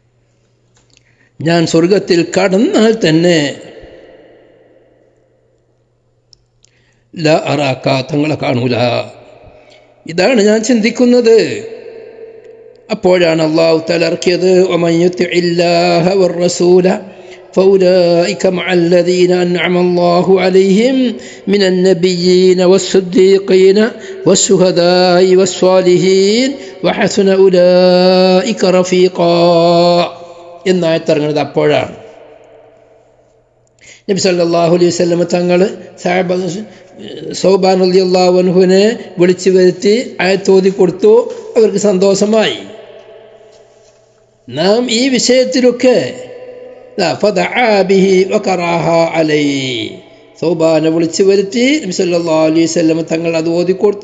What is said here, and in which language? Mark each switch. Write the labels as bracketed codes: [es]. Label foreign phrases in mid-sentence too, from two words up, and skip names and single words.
[ml] ഞാൻ സ്വർഗത്തിൽ കടന്നാൽ തന്നെ [ar] لا أراك, [ml] തങ്ങളെ കാണൂല. ഇതാണ് ഞാൻ ചിന്തിക്കുന്നത്. അപ്പോഴാണ് അല്ലാഹു തആല ഇറക്കിയത് [ar] ومن يطع الله والرسول فأولئك مع الذين أنعم الله عليهم من النبيين والصديقين والشهداء والصالحين وحسن أولئك رفيقا [ml] എന്നായത്തിറങ്ങുന്നത് അപ്പോഴാണ്. നബി [ar] صلى الله عليه وسلم [ml] തങ്ങൾ സൗബാൻ [ar] رضي الله عنه [ml] വിളിച്ചു വരുത്തി ആയത്തോതി കൊടുത്തു. അവർക്ക് സന്തോഷമായി. നാം ഈ വിഷയത്തിലൊക്കെ സൗബാനെ വിളിച്ചു വരുത്തി നബി [ar] صلى الله عليه وسلم [ml] തങ്ങൾ അത് ഓതിക്കൊടുത്തു.